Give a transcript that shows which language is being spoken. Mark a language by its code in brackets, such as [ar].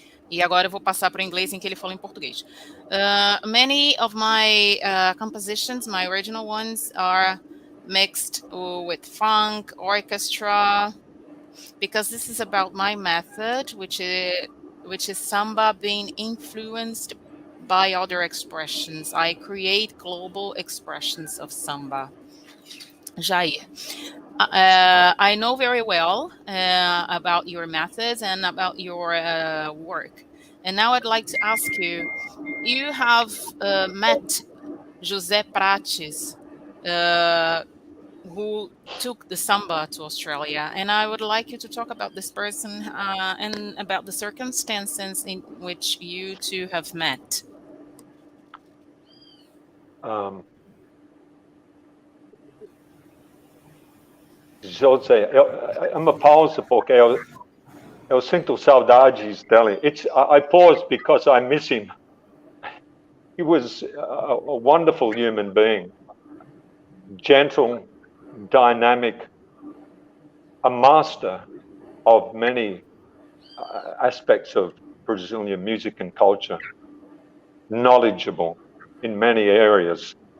[pt] E agora eu vou passar para o inglês, em que ele falou em português. [en] Many of my compositions, my original ones, are mixed with funk, orchestra, because this is about my method, which is samba being influenced by other expressions. I create global expressions of samba. Jair, I know very well about your methods and about your work. And now I'd like to ask you, you have met José Prates, who took the samba to Australia. And I would like you to talk about this person and about the circumstances in which you two have met. [pt] José, é uma pausa porque eu sinto saudades dele. [en] I pause because I miss him. he was a wonderful human being, gentle, dynamic, a master of many aspects of Brazilian music and culture, knowledgeable in many areas.